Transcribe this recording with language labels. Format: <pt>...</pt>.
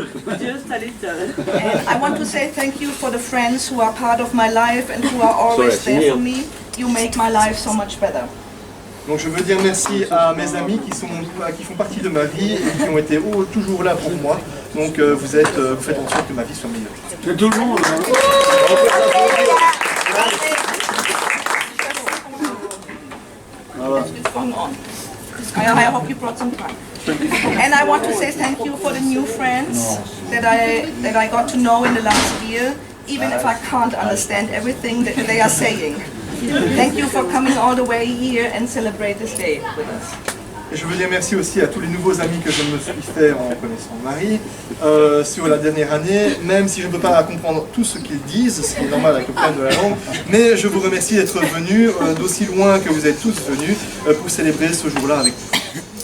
<en>And I want to say thank you for the friends who are part of my life and who are always there for me. You make my life so much better.</en> <fr>Donc je veux dire merci à mes amis qui font partie de ma vie et qui ont été toujours là pour moi. Donc vous faites en sorte que ma vie soit meilleure. C'est tout le monde.</fr> <en>I hope you brought some time. And I want to say thank you for the new friends that I got to know in the last year, even if I can't understand everything that they are saying. Thank you for coming all the way here and celebrate this day with us.</en> <fr>Et je veux dire merci aussi à tous les nouveaux amis que je me suis fait en connaissant Marie sur la dernière année, même si je ne peux pas comprendre tout ce qu'ils disent, ce qui est normal avec le problème de la langue, mais je vous remercie d'être venus d'aussi loin que vous êtes tous venus pour célébrer ce jour-là avec nous.</fr>